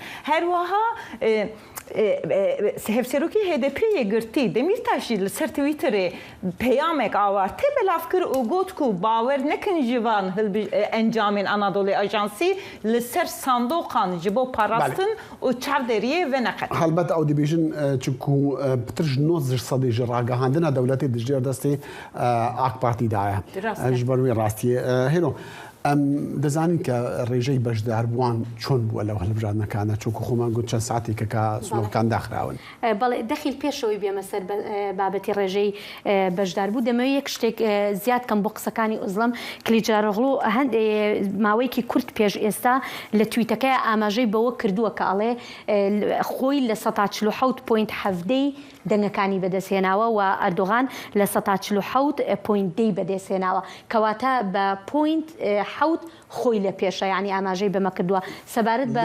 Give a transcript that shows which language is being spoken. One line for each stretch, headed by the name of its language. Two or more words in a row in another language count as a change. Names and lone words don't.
Kurdish: Her wiha hevserokî HDP'ye girtî Demirtaş jî li ser Twitterê peyamek avarte belav kir û got ku bawer nekin ji van encamên Anadolu Ajansî li ser sandoqan ji bo parastin û çavderiyê ve neqet. Helbet ew dibêjin çunku pitir ji 90 sedî ji ragihandina dewletê dijî destê AK Partî daye. Ji ber wê rastiyê hêno
Central Kurdish: ام دەزانین کە ڕێژەی بەشداربووان چۆن بووە لەو هەڵبژاردنەکانە چونکە خۆمان گوت چەند ساعتی کە سنوورەکان داخراون. بەڵێ دەخیل پێشەوەی بێمە سەر بابەتی ڕێژەی بەشداربوو دەمەوێت یەک شتێک زیاد کەم بۆ قسەکانی ئوزڵم کلیجارۆغڵو ماوەیەکی کورت پێش ئێستا لە تویتەکەی ئاماژەی بەوە کردووە کە ئەڵێ خۆی لە 147.7 دەنگەکانی بەدەستهێناوە و ئەردۆغان لە 147.2 بەدەستهێناوە کەواتە بە حوت خۆی لە پێشە یعنی ئاماژەی بەمە کردووە سەبارەت بە